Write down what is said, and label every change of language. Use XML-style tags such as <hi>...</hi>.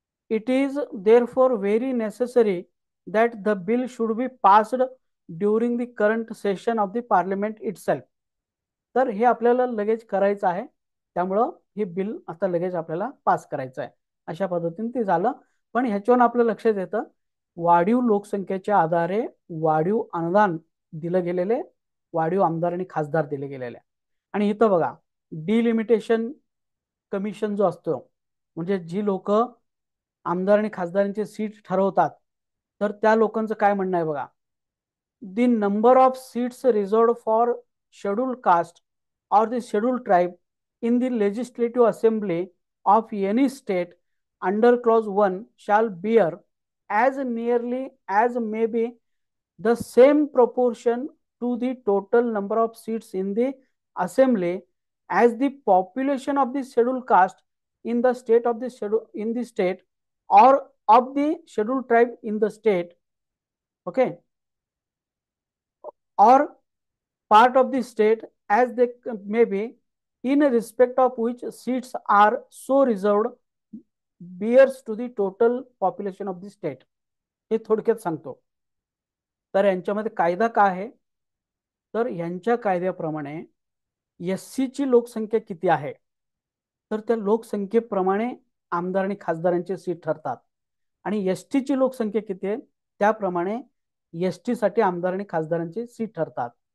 <en>It is therefore very necessary that the bill should be passed during the current session of the parliament itself.</en> <mr>तर हे आपल्याला लगेच करायचं आहे, त्यामुळं हे बिल आता लगेच आपल्याला पास करायचं आहे. अशा पद्धतीने ते झालं. पण ह्याच्यावर आपलं लक्षात येतं, वाढीव लोकसंख्येच्या आधारे वाढीव अनुदान दिलं गेलेले, वाढीव आमदार आणि खासदार दिले गेलेले. आणि इथं बघा, डिलिमिटेशन कमिशन जो असतो, म्हणजे जी लोक आमदार आणि खासदारांचे सीट ठरवतात, तर त्या लोकांचं काय म्हणणं आहे बघा.</mr> <en>The number of seats reserved for scheduled caste or the scheduled tribe in the legislative assembly of any state under clause 1 shall bear as nearly as may be the same proportion to the total number of seats in the assembly as the population of the scheduled caste in the state of the state, or of the scheduled tribe in the state. Okay. Or part of the state as they may be, in respect of which seats are so reserved, bears to the total population of the state.</en> <mr>हे थोडक्यात सांगतो. तर यांच्यामध्ये कायदा काय आहे, तर यांच्या कायद्याप्रमाणे एससी ची लोकसंख्या किती आहे, तर त्या लोकसंख्येप्रमाणे आमदार आणि खासदारांचे सीट ठरतात. आणि एसटी ची लोकसंख्या किती आहे त्याप्रमाणे एसटी साठी आमदार आणि खासदारांचे सीट ठरतात.</mr>